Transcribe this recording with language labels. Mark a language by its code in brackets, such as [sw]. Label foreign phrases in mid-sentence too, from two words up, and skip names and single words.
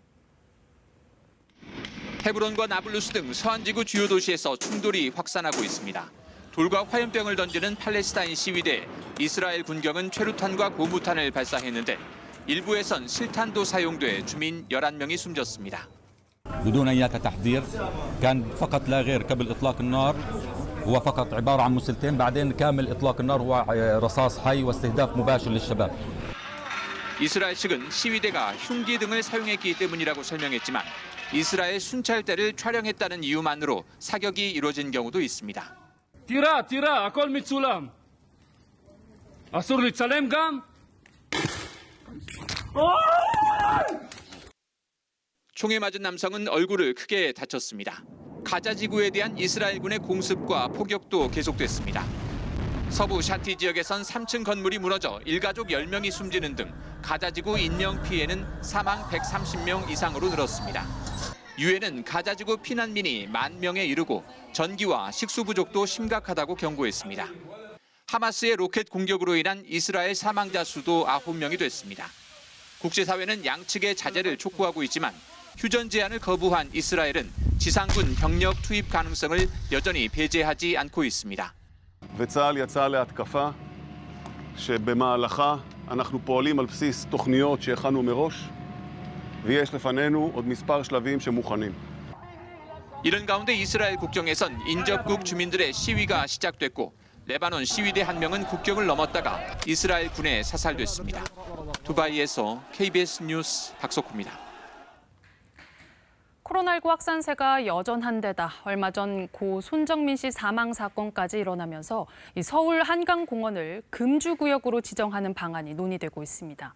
[ko] 헤브론과 나블루스 등 서한 지구 주요 도시에서 충돌이 확산하고 있습니다. 돌과 화염병을 던지는 팔레스타인 시위대에 이스라엘 군경은 최루탄과 고무탄을 발사했는데 일부에선 실탄도 사용돼 주민 11명이 숨졌습니다. [ar] بدون أي تحذير كان فقط لا غير قبل إطلاق النار هو فقط عبارة عن مسلتين بعدين كامل إطلاق النار هو رصاص حي واستهداف مباشر للشباب. [ko] 이스라엘 측은 시위대가 흉기 등을 사용했기 때문이라고 설명했지만 이스라엘 순찰대를 촬영했다는 이유만으로 사격이 이루어진 경우도 있습니다. [he] תירה, הכל מצולם. אסור לצלם גם? [ko] 총에 맞은 남성은 얼굴을 크게 다쳤습니다. 가자 지구에 대한 이스라엘군의 공습과 폭격도 계속됐습니다. 서부 샤티 지역에선 3층 건물이 무너져 일가족 10명이 숨지는 등 가자지구 인명 피해는 사망 130명 이상으로 늘었습니다. 유엔은 가자지구 피난민이 10,000명에 이르고 전기와 식수 부족도 심각하다고 경고했습니다. 하마스의 로켓 공격으로 인한 이스라엘 사망자 수도 9명이 됐습니다. 국제사회는 양측의 자제를 촉구하고 있지만 휴전 제안을 거부한 이스라엘은 지상군 병력 투입 가능성을 여전히 배제하지 않고 있습니다. [he] וצה"ל יצא להתקפה שבמהלכה אנחנו פועלים על בסיס תוכניות שהכנו מראש ויש לפנינו עוד מספר שלבים שמוכנים. [ko] 이런 가운데 이스라엘 국경에선 인접국 주민들의 시위가 시작됐고 레바논 시위대 한 명은 국경을 넘었다가 이스라엘 군에 사살됐습니다. 두바이에서 KBS 뉴스 박석호입니다. 코로나19 확산세가 여전한 데다 얼마 전 고 손정민 씨 사망 사건까지 일어나면서 서울 한강공원을 금주구역으로 지정하는 방안이 논의되고 있습니다.